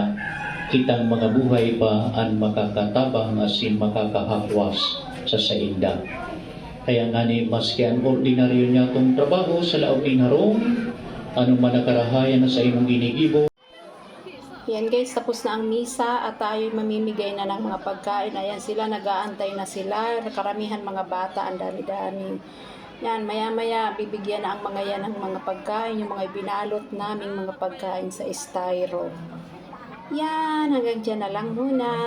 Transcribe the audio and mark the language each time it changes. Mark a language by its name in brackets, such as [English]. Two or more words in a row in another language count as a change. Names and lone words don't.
[Bikol] Kitang mga buhay pa ang makakatabang asin makakahakwas sa sainda. Kaya nga ni maski ang ordinaryo niya itong trabaho sa laog ni harong, anong manakarahayan na sa imong ginigibo. [Filipino] Yan guys, tapos na ang misa at tayo mamimigay na ng mga pagkain. Ayan sila, nag-aantay na sila. Karamihan mga bata, ang dami-dami. Yan, maya-maya bibigyan na ang mga yan ng mga pagkain, yung mga binalot naming mga pagkain sa styro. Yan, hanggang dyan na lang muna.